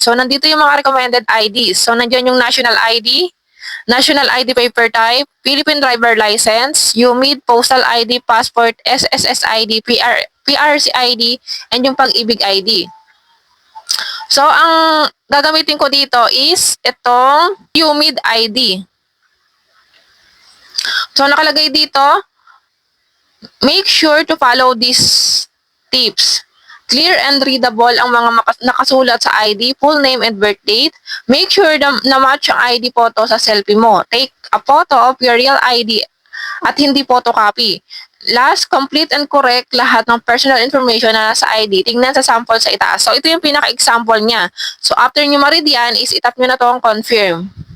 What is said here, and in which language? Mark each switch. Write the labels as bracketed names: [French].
[Filipino] So, nandito yung mga [English] recommended IDs. [Filipino] So, nandiyan yung national ID, national ID paper type, Philippine driver license, UMID, postal ID, passport, SSS ID, PRC ID, and yung pag-ibig ID. So, ang gagamitin ko dito is itong UMID ID. So, nakalagay dito, [English] make sure to follow these tips. Clear and readable [Filipino] ang mga nakasulat sa [English] ID, full name and birth date. Make sure na match ang ID photo sa selfie mo. Take a photo of your real ID [Filipino] at hindi [English] photocopy. Last, complete and correct [Filipino] lahat ng [English] personal information [Filipino] na nasa [English] ID. [Filipino] Tingnan sa sample sa itaas. So, ito yung pinaka-example niya. So, after nyo ma-read yan, is itap nyo na to ang confirm.